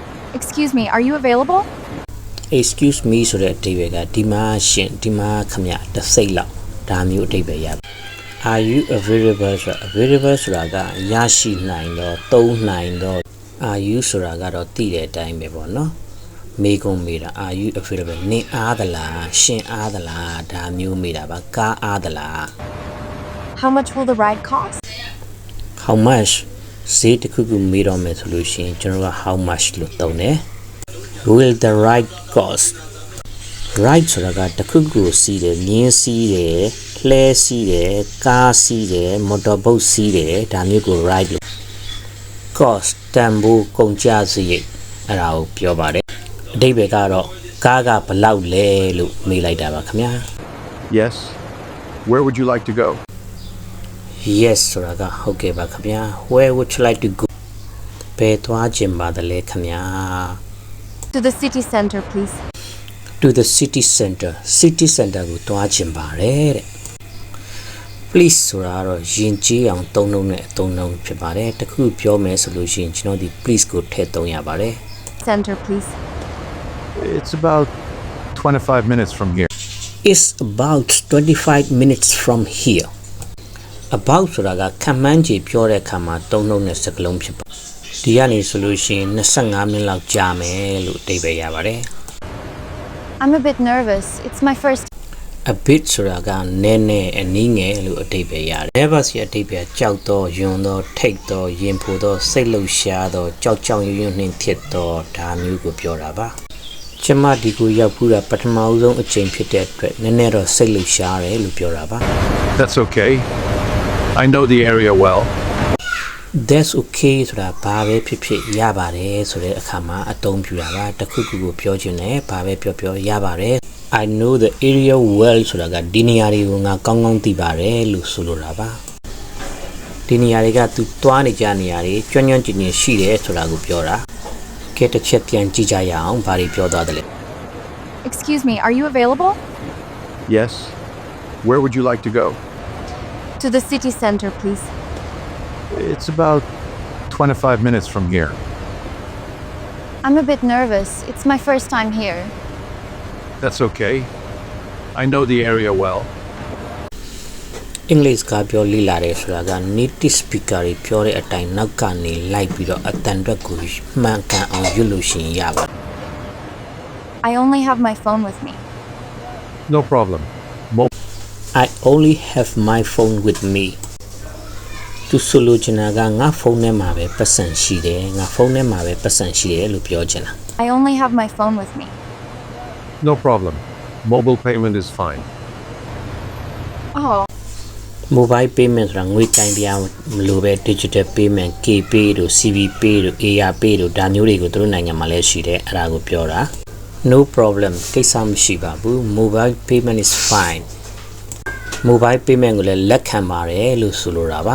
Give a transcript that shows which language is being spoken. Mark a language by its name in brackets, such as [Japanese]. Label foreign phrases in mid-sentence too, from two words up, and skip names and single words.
[English] Excuse me, are you available? Excuse me [Burmese] ဆိုတဲ့အဓိပ္ပာယ်ကဒီမှာရှင်ဒီမှာခမတစ်စိတ်လောက်ဒါမျိုးအဓိပ္ပာယ်ရ [English] Are you available [Burmese] ဆိုတာ available ဆိုတာကရရှိနိုင်တော့သုံးနိုင်တော့ [English] Are you [Burmese] ဆိုတာကတော့သိတဲ့အတိုင်းပဲပေါ့နော်မေကုံမေးတာ [English] Are you available [Burmese] နင်အားသလားရှင်အားသလားဒါမျိုးမေးတာပါကားအားသလား [English] How much will the ride cost? How much [Burmese] ဈေးတစ်ခုခုမေးတော့မယ်ဆိုလို့ရှိရင်ကျွန်တော်က [English] how much [Burmese] လို့သုံးတယ် [English] Will the ride cost [Burmese] ride ဆိုတာကတစ်ခုခုစီးတယ်မြင်းစီးတယ်လှဲစီးတယ်ကားစီးတယ်မော်တော်ဘုတ်စီးတယ်ဒါမျိုးကို ride လို့ cost တန်ဖိုးကုန်ကျစရိတ်အဲ့ဒါကိုပြောပါတယ်အဓိပ္ပာယ်ကတော့ကားကဘယ်လောက်လဲလို့မေးလိုက်တာပါခင်ဗျာ [English] Yes. Where would you like to go? [Burmese] Yes ဆိုတာကဟုတ်ကဲ့ပါခင်ဗျာ [English] Where would you like to go [Burmese] ဘယ်သွားချင်ပါသလဲခင်ဗျာ [English] To the city center, please. To the city center [Burmese] ကိုသွားချင်ပါတယ်တဲ့ Please ဆိုတာတော့ယဉ်ကျေးအောင်သုံးနှုန်းတဲ့အသုံးနှုန်းဖြစ်ပါတယ်တခုပြောမယ်ဆိုလို့ရှိရင်ကျွန်တော်ဒီ please ကိုထည့်သုံးရပါတယ် [English] Center, please. It's about 25 minutes from here. It's about 25 minutes from here [Burmese] about ဆိုတာကခံမှန်းခြေပြောတဲ့အခါမှာသုံးနှုန်းတဲ့စကားလုံးဖြစ်ပါဒီကနေဆိုလို့ရှိရင်25မိနစ်လောက်ကြာမယ်လို့အဓိပ္ပာယ်ရပါတယ် [English] I'm a bit nervous. It's my first. a bit [Burmese] ဆိုတာကနည်းနည်းအနည်းငယ်လို့အဓိပ္ပာယ်ရတယ် nervous ရဲ့အဓိပ္ပာယ်ကြောက်တော့ယွန်းတော့ထိတ်တော့ရင်ဖိုတော့စိတ်လှုပ်ရှားတော့ကြောက်ကြောက်ရွံ့ရွံ့နှင်းဖြစ်တော့ဒါမျိုးကိုပြောတာပါကျမဒီကိုရောက်ဘူးတာပထမဆုံးအချိန်ဖြစ်တဲ့အတွက်နည်းနည်းတော့စိတ်လှုပ်ရှားတယ်လို့ပြောတာပါ [English] That's okay. I know the area well. That's okay [Burmese] ဆိုတာဘာပဲဖြစ်ဖြစ်ရပါတယ်ဆိုတဲ့အခါမှာအသုံးပြုတာပါတစ်ခုခုကိုပြောချင်တယ်ဘာပဲပြောပြောရပါတယ် [English] I know the area well [Burmese] ဆိုတာကဒီနေရာတွေကိုငါကောင်းကောင်းသိပါတယ်လို့ဆိုလိုတာပါဒီနေရာတွေကသူသွားနေကြနေရာတွေကျွမ်းကျွမ်းကျင်ကျင်ရှိတယ်ဆိုတာကိုပြောတာကဲတစ်ချက်ပြန်ကြည့်ကြရအောင်ဘာတွေပြောသွားတယ်လဲ [English] Excuse me, are you available? Yes. Where would you like to go? To the city center, please. It's about 25 minutes from here. I'm a bit nervous. It's my first time here. That's okay. I know the area well. [Burmese] English ကပြောလိလာတယ်ဆိုတာက [English] native speaker [Burmese] တွေပြောတဲ့အတိုင်းနောက်ကနေလိုက်ပြီးတော့အတန်အတွက်ကိုမှန်ကန်အောင်ရွတ်လို့ရှိရင်ရပါ [English] I only have my phone with me. No problem. I only have my phone with me [Burmese] သူဆိုလိုချင်တာကငါဖုန်းထဲမှာပဲပတ်စံရှိတယ်ငါဖုန်းထဲမှာပဲပတ်စံရှိတယ်လို့ပြောချင်တာ [English] I only have my phone with me. No problem. Mobile payment is fine. Oh, mobile payment [Burmese] ဆိုတာငွေကင်တရားမလိုပဲ [English] digital payment [Burmese] KPay တို့ CB Pay တို့ AR Pay တို့ဒါမျိုးတွေကိုသူတို့နိုင်ငံမှာလည်းရှိတယ်အဲ့ဒါကိုပြောတာ [English] No problem [Burmese] ကိစ္စမရှိပါဘူး [English] Mobile payment is fine Mobile payment [Burmese] ကိုလည်းလက်ခံပါတယ်လို့ဆိုလိုတာပါ